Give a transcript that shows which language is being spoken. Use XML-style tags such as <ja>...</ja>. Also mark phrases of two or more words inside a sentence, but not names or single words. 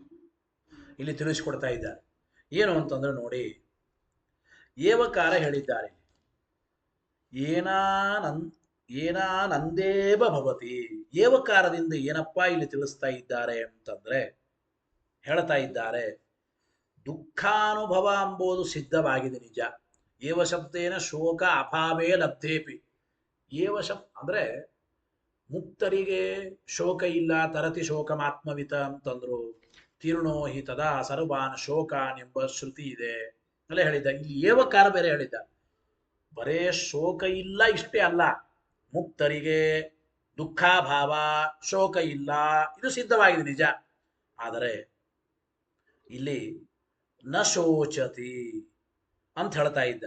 <kn>ಇಲ್ಲಿ ತಿಳಿಸಿಕೊಡ್ತಾ ಇದ್ದಾರೆ. ಏನು ಅಂತಂದ್ರೆ ನೋಡಿ, ಏವಕಾರ ಹೇಳಿದ್ದಾರೆ.</kn> <sa>ಏನಾನಂದ್ ಏನಾನಂದೇವ ಭವತಿ.</sa> <kn>ಏವಕಾರದಿಂದ ಏನಪ್ಪ ಇಲ್ಲಿ ತಿಳಿಸ್ತಾ ಇದ್ದಾರೆ ಅಂತಂದ್ರೆ ಹೇಳ್ತಾ ಇದ್ದಾರೆ, ದುಃಖಾನುಭವ ಎಂಬುದು ಸಿದ್ಧವಾಗಿದೆ ನಿಜ.</kn> <sa>ಏವ ಶಬ್ದೇನ ಶೋಕ ಅಭಾವೇ ಲಬ್ಧೇಪಿ.</sa> <kn>ಏವ ಅಂದ್ರೆ ಮುಕ್ತರಿಗೆ ಶೋಕ ಇಲ್ಲ,</kn> <sa>ತರತಿ ಶೋಕಮಾತ್ಮವಿತ</sa> <kn>ಅಂತಂದ್ರು.</kn> <sa>ತೀರ್ಣೋ ಹಿ ತದಾ ಸರ್ವಾನ್ ಶೋಕಾನ್</sa> <kn>ಎಂಬ ಶ್ರುತಿ ಇದೆ ಅಲ್ಲ ಹೇಳಿದ್ದ. ಇಲ್ಲಿ ಏವಕಾರ ಬೇರೆ ಹೇಳಿದ್ದ. ಬರೇ ಶೋಕ ಇಲ್ಲ ಇಷ್ಟೇ ಅಲ್ಲ, ಮುಕ್ತರಿಗೆ ದುಃಖಾಭಾವ ಶೋಕ ಇಲ್ಲ, ಇದು ಸಿದ್ಧವಾಗಿದೆ ನಿಜ. ಆದರೆ ಇಲ್ಲಿ</kn> <sa>ನ ಶೋಚತಿ</sa> <kn>ಅಂತ ಹೇಳ್ತಾ ಇದ್ದ.</kn>